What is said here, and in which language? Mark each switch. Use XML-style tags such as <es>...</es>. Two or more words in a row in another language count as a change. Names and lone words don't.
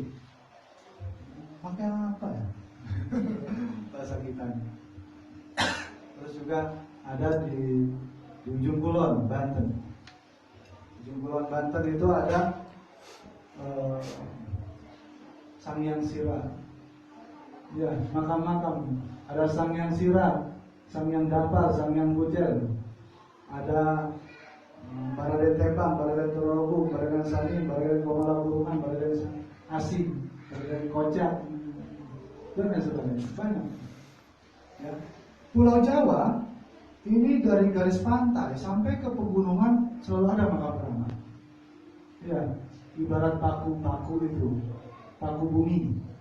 <id>Pakai apa ya? Bahasa kita ini. Terus juga ada di Ujung Kulon, Banten. Ujung Kulon, Banten itu ada Sangyang Sira. Ya, makam-makam. Ada Sangyang Sira, Sangyang Dapal, Sangyang Bujel. Ada Baraden Tepang, Baraden Torogu, Baraden Sani, Baraden Komala Buruhan, Baraden Asing, Baraden Kocak, dan sebagainya. Banyak. Ya. Pulau Jawa ini dari garis pantai sampai ke pegunungan selalu ada makam keramat. Ya, ibarat paku-paku itu, paku bumi.</id>